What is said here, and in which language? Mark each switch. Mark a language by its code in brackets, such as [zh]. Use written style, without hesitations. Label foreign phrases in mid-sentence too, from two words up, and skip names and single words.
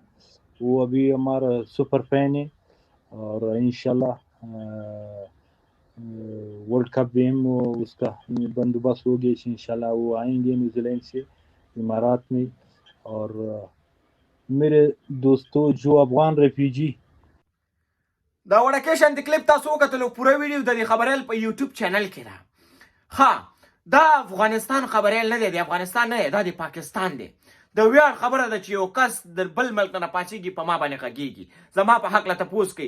[hi] वो अभी हमारा सुपर फैन है और इंशाल्लाह वर्ल्ड कप भी हम उसका बंदोबस्त हो गया. इंशाल्लाह वो आएंगे न्यूजीलैंड से इमारात में. और मेरे दोस्तों जो अफगान रेफ्यूजी [ps] دا وړکې شانتې کلیپ تاسو وکتلو. پوره ویډیو د دې خبریال په یوټیوب چینل کې ده. ها دا افغانستان خبریال نه دی، د افغانستان نه دی، دا د پاکستان دی. د ویاړ خبره ده چې یو کس د بل ملک نه پاڅېږي په ما باندې غږېږي. زما په حق له تپوس کوي.